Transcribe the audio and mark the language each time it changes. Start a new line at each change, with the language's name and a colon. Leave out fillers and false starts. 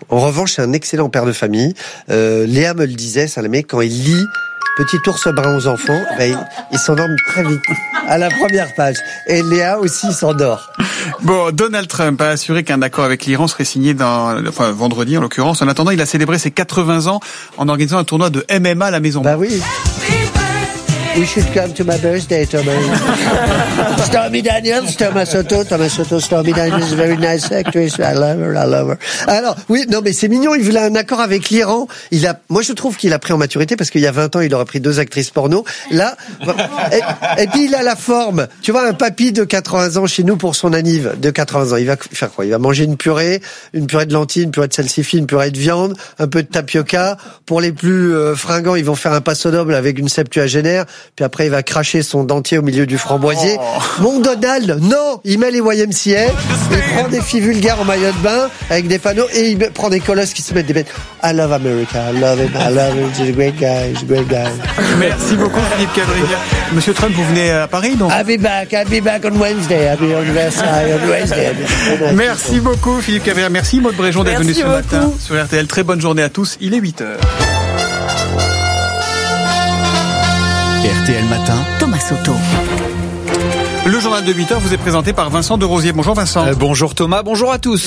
French: En revanche, c'est un excellent père de famille. Léa me le disait, ça, le mec, quand il lit Petit ours brun aux enfants, il s'endorme très vite à la première page. Et Léa aussi s'endort. Bon, Donald Trump a assuré qu'un accord avec l'Iran serait signé vendredi en l'occurrence. En attendant, il a célébré ses 80 ans en organisant un tournoi de MMA à la maison. Bah oui.
English: You should come to my birthday, Thomas. Stormy Daniels, Thomas Soto, Stormy Daniels, very nice actress. I love her.
French: Alors, oui, non, mais c'est mignon. Il voulait un accord avec l'Iran. Moi, je trouve qu'il a pris en maturité parce qu'il y a 20 ans, il aurait pris deux actrices porno. Là, et puis il a la forme. Tu vois, un papy de 80 ans chez nous pour son anniv de 80 ans. Il va faire quoi? Il va manger une purée de lentilles, une purée de salsifis, une purée de viande, un peu de tapioca. Pour les plus fringants, ils vont faire un passo doble avec une septuagénaire. Puis après, il va cracher son dentier au milieu du framboisier. Oh. Mon Donald, non, il met les YMCA, il prend des filles vulgaires en maillot de bain avec des panneaux et il prend des colosses qui se mettent des bêtes.
English: I love America, I love him, he's a great guy.
French: Merci beaucoup, Philippe Cadrivière. Monsieur Trump, vous venez à Paris, donc?
English: I'll be back on Wednesday. I'll be on Versailles on Wednesday.
French: Merci beaucoup, Philippe Cadrivière. Merci, Maud Bréjon, d'être venu ce matin sur RTL. Très bonne journée à tous. Il est 8h. RTL Matin, Thomas Soto. Le journal de 8h vous est présenté par Vincent Derosier. Bonjour Vincent. Bonjour Thomas, bonjour à tous.